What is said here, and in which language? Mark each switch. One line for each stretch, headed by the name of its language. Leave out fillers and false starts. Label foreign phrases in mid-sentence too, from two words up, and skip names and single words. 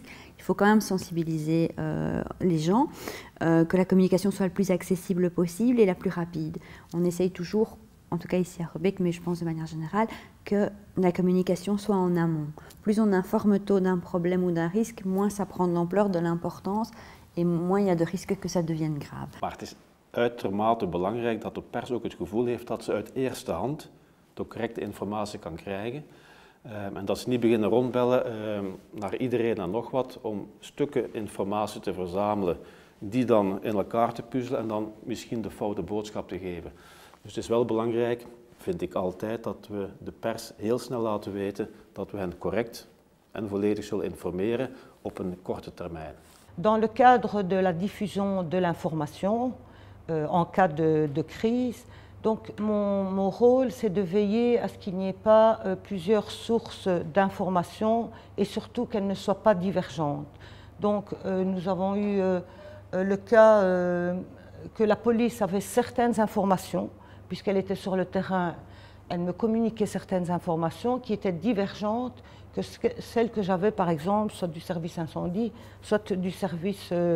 French: Il faut quand même sensibiliser les gens, que la communication soit le plus accessible possible et la plus rapide. On essaye toujours, en tout cas ici à Rubik, mais je pense de manière générale, que la communication soit en amont. Plus on informe tôt d'un problème ou d'un risque, moins ça prend de l'ampleur, de l'importance, et moins il y a de risques que ça devienne grave.
Dutch: Maar het is uitermate belangrijk dat de pers ook het gevoel heeft dat ze uit eerste hand de correcte informatie kan krijgen. En dat ze niet beginnen rondbellen naar iedereen en nog wat om stukken informatie te verzamelen die dan in elkaar te puzzelen en dan misschien de foute boodschap te geven. Dus het is wel belangrijk, vind ik altijd, dat we de pers heel snel laten weten dat we hen correct en volledig zullen informeren op een korte termijn.
French: Dans le cadre de la diffusion de l'information, en cas de crise, donc mon rôle, c'est de veiller à ce qu'il n'y ait pas plusieurs sources d'informations et surtout qu'elles ne soient pas divergentes. Donc nous avons eu le cas que la police avait certaines informations, puisqu'elle était sur le terrain, elle me communiquait certaines informations qui étaient divergentes que celles que j'avais par exemple, soit du service incendie, soit du service...